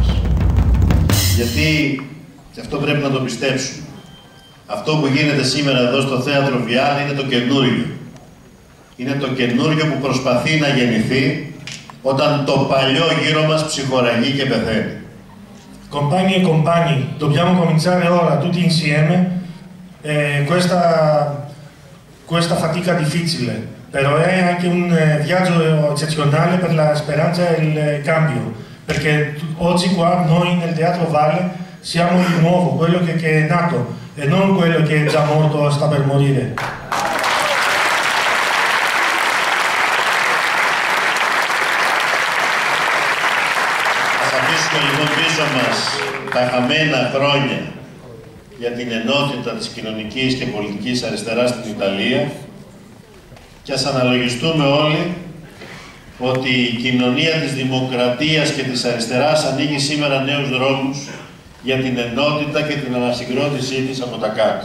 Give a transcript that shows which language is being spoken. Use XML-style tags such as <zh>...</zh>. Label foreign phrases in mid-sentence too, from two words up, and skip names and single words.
<el>Γιατί, και αυτό πρέπει να το πιστέψουμε, αυτό που γίνεται σήμερα εδώ στο Θέατρο Βιάλ είναι το καινούριο. Είναι το καινούριο που προσπαθεί να γεννηθεί όταν το παλιό γύρω μας ψυχοραγεί και πεθαίνει.</el> <it>Compagni e compagni, dobbiamo cominciare ora tutti insieme questa fatica difficile, però è anche un viaggio eccezionale per la speranza e il cambio, perché oggi qua noi nel Teatro Valle siamo il nuovo, quello che è nato e non quello che è già morto o sta per morire.</it> <el>Ας αφήσουμε λοιπόν πίσω μας τα χαμένα χρόνια για την ενότητα της κοινωνικής και πολιτικής αριστεράς στην Ιταλία και ας αναλογιστούμε όλοι ότι η κοινωνία της δημοκρατίας και της αριστεράς ανοίγει σήμερα νέους δρόμους για την ενότητα και την ανασυγκρότησή της από τα κάτω.</el>